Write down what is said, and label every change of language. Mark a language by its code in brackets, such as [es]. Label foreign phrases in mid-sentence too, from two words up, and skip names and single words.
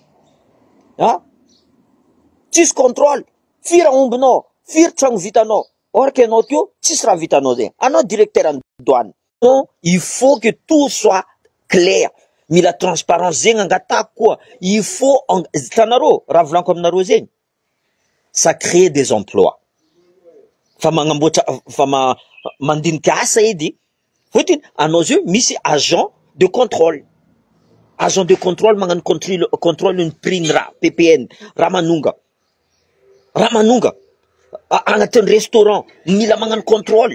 [mg] Tsisy contrôle. Firy aombinao, firy tragno vitanao. [fr] Or que [mg] anao teo, tsisy raha vitanao zegny. Anao [fr] directeur en douane. Non, il faut que tout soit clair. [mg] Mila transparence zegny angatako koa. [fr] Il faut, [mg] tanareo, raha volaniko aminareo zegny. [fr] Ça crée des emplois. [mg] Fa magnamboatra, mandiniky asa edy. Fôtiny, anao zio misy [fr] agent de contrôle. Agent de contrôle [mg] magnano contrôle ny prix raha, PPN, raha manonga. Agnatin'ny restaurant, mila magnano contrôle.